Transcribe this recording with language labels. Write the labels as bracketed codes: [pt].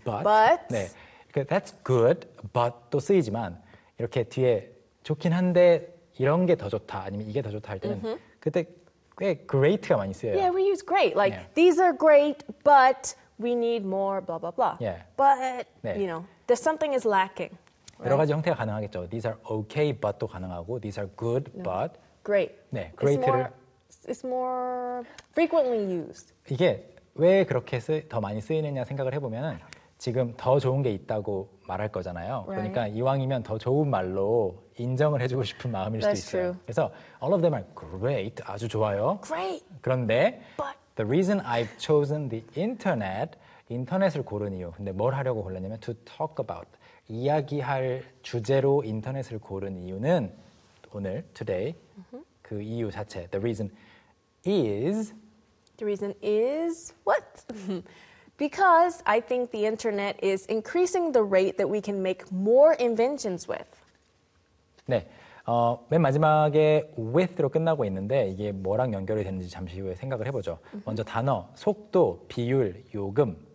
[ko] But 네. [en] That's good, but [ko] 또 쓰이지만 이렇게 뒤에 좋긴 한데 이런 게 더 좋다 아니면 이게 더 좋다 할 때는 mm-hmm. 그때 꽤 great가 많이 쓰여요. [en] Yeah, we use great. Like, yeah. these are great, but we need more blah, blah, blah. Yeah. But, 네. you know, there's something is lacking. Right? [ko] 여러 가지 형태가 가능하겠죠. [en] These are okay, but [ko] 도 가능하고 [en] these are good, no. but. Great. [ko] 네, great를. [en] It's more frequently used. [ko] 이게 왜 그렇게 더 많이 쓰이느냐 생각을 해보면은 지금 더 좋은 게 있다고 말할 거잖아요. [en] Right. [ko] 그러니까 이왕이면 더 좋은 말로 인정을 해주고 싶은 마음일 [en] That's [ko] 수도 있어요. [en] True. 그래서 all of them are great, [ko] 아주 좋아요. [en] Great. [ko] 그런데 [en] But. the reason I've chosen the internet, [ko] 인터넷을 고른 이유. 근데 뭘 하려고 골랐냐면 [en] to talk about, [ko] 이야기할 주제로 인터넷을 고른 이유는 오늘, today, mm-hmm. 그 이유 자체. [en] The reason is... The reason is what? Because I think the internet is increasing the rate that we can make more inventions with. [ko] 네, 맨 마지막에 with로 끝나고 있는데 이게 뭐랑 연결이 되는지 잠시 후에 생각을 해보죠. Mm-hmm. 먼저 단어, 속도, 비율, 요금.